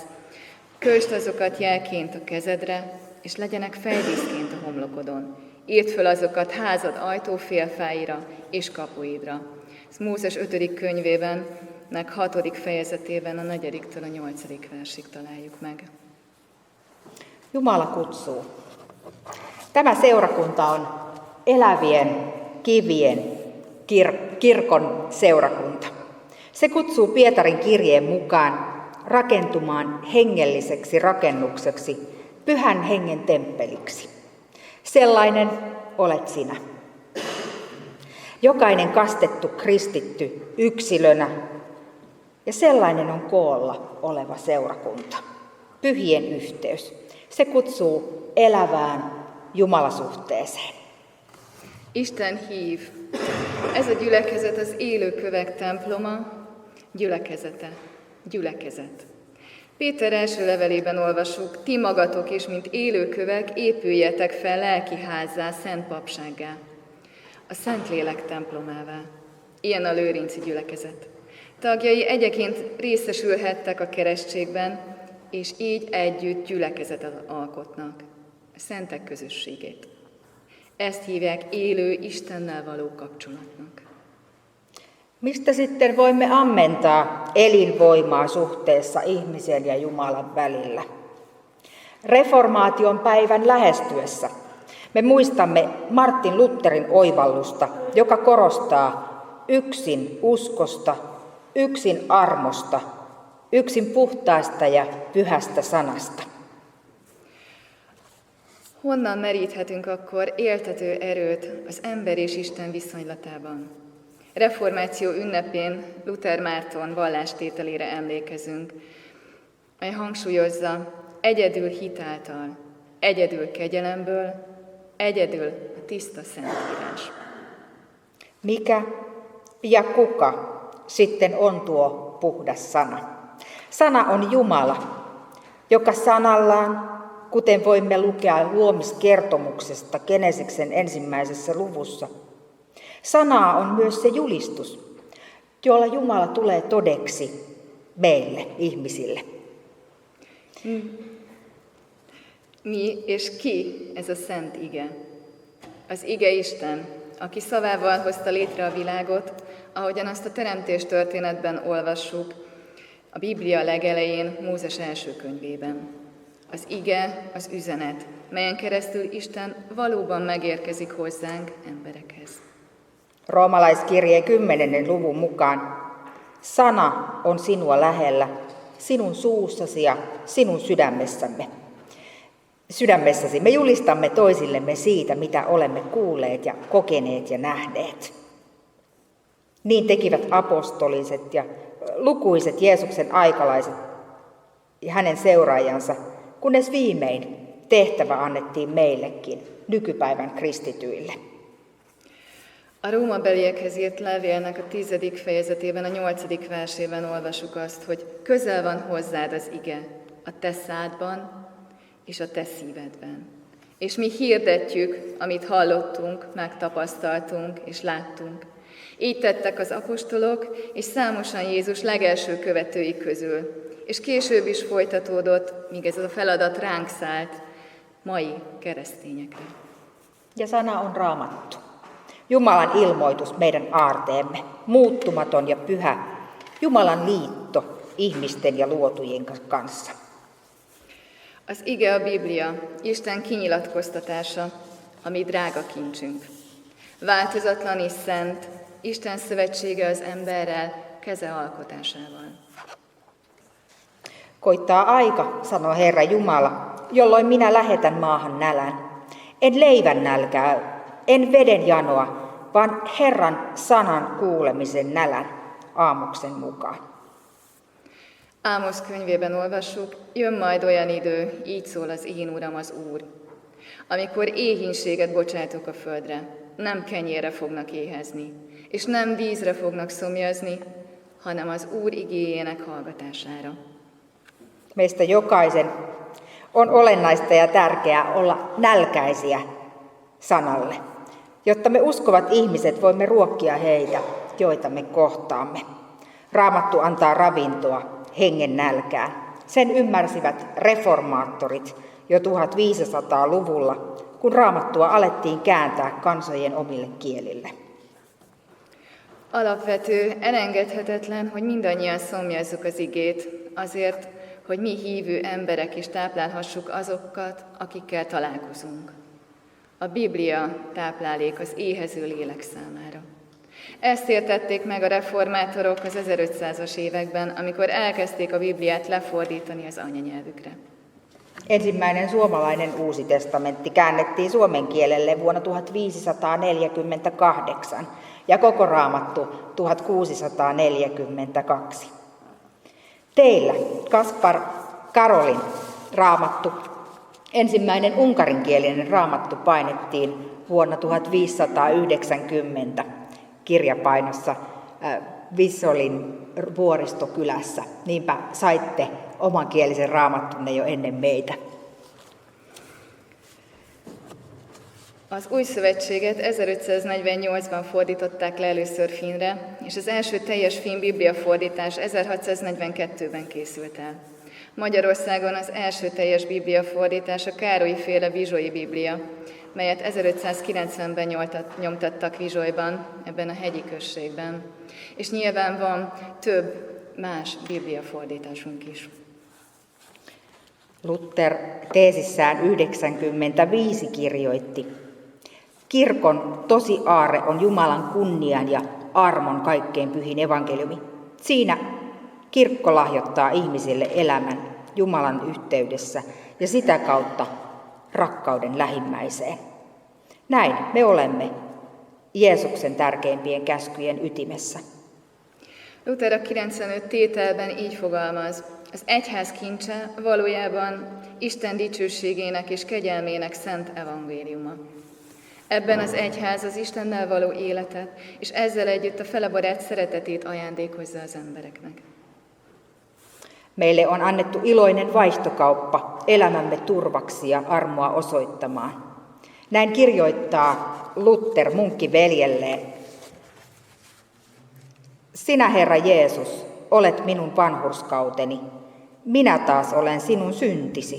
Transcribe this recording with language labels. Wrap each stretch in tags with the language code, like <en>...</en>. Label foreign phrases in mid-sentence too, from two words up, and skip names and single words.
<hu>Költsd azokat jelként a kezedre, és legyenek fejdíszként a homlokodon. Írd föl azokat házad ajtófélfáira és kapuidra. Ez Mózes 5. könyvében, 6. fejezetében a 4-től a 8. versig találjuk meg.</hu> <fi>Jumala kutsuu. Tämä seurakunta on elävien kivien kirkon seurakunta. Se kutsuu Pietarin kirjeen mukaan rakentumaan hengelliseksi rakennukseksi, pyhän hengen temppeliksi. Sellainen olet sinä. Jokainen kastettu kristitty yksilönä ja sellainen on koolla oleva seurakunta. Pyhien yhteys. Se kutsuu elävään Jumalasuhteeseen.</fi> <hu>Isten hív. Ez a gyülekezet az élő kövek temploma, gyülekezet. Péter első levelében olvasjuk, ti magatok is, mint élő kövek, épüljetek fel lelki házzá, szent papsággá, a Szentlélek templomává. Ilyen a lőrinci gyülekezet. Tagjai egyeként részesülhettek a keresztségben, és így együtt gyülekezetet alkotnak, a szentek közösségét. Ezt hívják élő Istennel való kapcsolatnak.</hu> <fi>Mistä sitten voimme ammentaa elinvoimaa suhteessa ihmisen ja Jumalan välillä? Reformaation päivän lähestyessä me muistamme Martin Lutherin oivallusta, joka korostaa yksin uskosta, yksin armosta, yksin puhtaasta ja pyhästä sanasta.</fi> <hu>Honnan meríthetünk akkor éltető erőt az ember és Isten viszonylatában? Reformáció ünnepén Luther Márton vallástételére emlékezünk, mely hangsúlyozza, egyedül hit által, egyedül kegyelemből, egyedül a tiszta Szentírás.</hu> <fi>Mikä ja kuka sitten on tuo puhdas sana? Sana on Jumala, joka sanallaan, kuten voimme lukea luomiskertomuksesta Genesiksen 1. luvussa. Sanaa on myös se julistus, jolla Jumala tulee todeksi meille, ihmisille.</fi> <hu>Mi és ki ez a szent ige? Az ige Isten, aki szavával hozta létre a világot, ahogyan azt a teremtés történetben olvassuk, a Biblia legelején, Mózes első könyvében. Az ige, az üzenet, melyen keresztül Isten valóban megérkezik hozzánk, emberekhez.</hu> <fi>Roomalaiskirjeen 10. luvun mukaan sana on sinua lähellä, sinun suussasi ja sinun sydämessäsi. Me julistamme toisillemme siitä, mitä olemme kuulleet ja kokeneet ja nähneet. Niin tekivät apostoliset ja lukuiset Jeesuksen aikalaiset ja hänen seuraajansa, kunnes viimein tehtävä annettiin meillekin, nykypäivän kristityille.</fi> <hu>A Rómabeliekhez írt levélnek a 10. fejezetében, a 8. versében olvasjuk azt, hogy közel van hozzád az ige, a te szádban és a te szívedben. És mi hirdetjük, amit hallottunk, megtapasztaltunk és láttunk. Így tettek az apostolok, és számosan Jézus legelső követői közül. És később is folytatódott, míg ez a feladat ránk szállt, mai keresztényekre.</hu> <fi>Ja sana on Raamattu. Jumalan ilmoitus meidän aarteemme, muuttumaton ja pyhä, Jumalan liitto ihmisten ja luotujen kanssa.</fi> <hu>Az ige a Biblia, Isten kinyilatkoztatása, ami drága kincsünk. Változatlan és szent, Isten szövetsége az emberrel, keze alkotásával.</hu> <fi>Koittaa aika, sanoo Herra Jumala, jolloin minä lähetän maahan nälän. En leivän nälkää, en veden janoa, vaan Herran sanan kuulemisen nälän, Aamoksen mukaan.</fi> <hu>Ámosz könyvében olvassuk, jön majd olyan idő, így szól az én Uram az Úr, amikor éhínséget bocsátok a földre, nem kenyérre fognak éhezni, és nem vízre fognak szomjazni, hanem az Úr igéjének hallgatására.</hu> <fi>Meistä jokaisen on olennaista ja tärkeää olla nälkäisiä sanalle, jotta me uskovat ihmiset voimme ruokkia heitä, joita me kohtaamme. Raamattu antaa ravintoa hengen nälkään. Sen ymmärsivät reformaattorit jo 1500-luvulla, kun Raamattua alettiin kääntää kansojen omille kielille.</fi> <hu>Alapvető, elengedhetetlen, hogy mindannyian szomjazzuk az igét, azért, hogy mi hívő emberek is táplálhassuk azokat, akikkel találkozunk. A Biblia táplálék az éhező lélek számára. Ezt értették meg a reformátorok az 1500-as években, amikor elkezdték a Bibliát lefordítani az anyanyelvükre.</hu> <fi>Ensimmäinen suomalainen Uusi testamentti käännettiin suomen kielelle vuonna 1548 ja koko Raamattu 1642. Teillä, Kaspar Karolin raamattu, ensimmäinen unkarinkielinen raamattu painettiin vuonna 1590 kirjapainossa Vissolin vuoristokylässä. Niinpä saitte omankielisen raamattunne jo ennen meitä.</fi> <hu>Az Új Szövetséget 1548-ban fordították le először finnre, és az első teljes finn bibliafordítás 1642-ben készült el. Magyarországon az első teljes bibliafordítás a Károlyi-féle Vizsolyi Biblia, melyet 1590-ben nyomtattak Vizsolyban, ebben a hegyi községben. És nyilván van több más bibliafordításunk is.</hu> <fi>Luther teesissään 95 kirjoitti: kirkon tosi aarre on Jumalan kunnian ja armon kaikkein pyhin evankeliumi. Siinä kirkko lahjoittaa ihmisille elämän Jumalan yhteydessä ja sitä kautta rakkauden lähimmäiseen. Näin me olemme Jeesuksen tärkeimpien käskyjen ytimessä.</fi> <hu>Luther a 95 tételben így fogalmaz: az egyház kincse valójában Isten dicsőségének és kegyelmének szent evangéliuma. Ebben az egyház az Istennel való életet, és ezzel együtt a felebarát szeretetét ajándékozza az embereknek.</hu> <fi>Meille on annettu iloinen vaihtokauppa elämämme turvaksi ja armoa osoittamaan. Näin kirjoittaa Luther munkkiveljelleen: sinä, Herra Jeesus, olet minun vanhurskauteni, minä taas olen sinun syntisi.</fi>